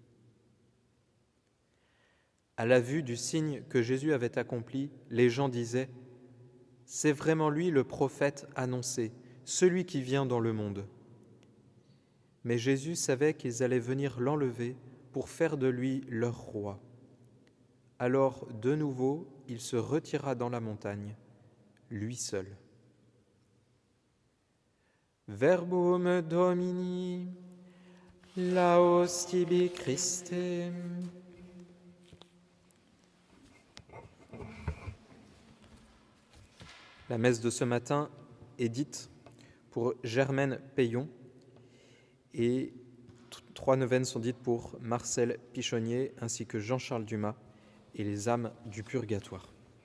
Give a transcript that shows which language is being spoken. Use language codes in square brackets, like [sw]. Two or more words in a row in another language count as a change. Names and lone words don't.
[fr] À la vue du signe que Jésus avait accompli, les gens disaient, « C'est vraiment lui le prophète annoncé, celui qui vient dans le monde. » Mais Jésus savait qu'ils allaient venir l'enlever pour faire de lui leur roi. Alors, de nouveau, il se retira dans la montagne, lui seul. [la] Verbum Domini, laus tibi Christe. [fr] La messe de ce matin est dite pour Germaine Payon et 3 neuvaines sont dites pour Marcel Pichonnier ainsi que Jean-Charles Dumas et les âmes du purgatoire.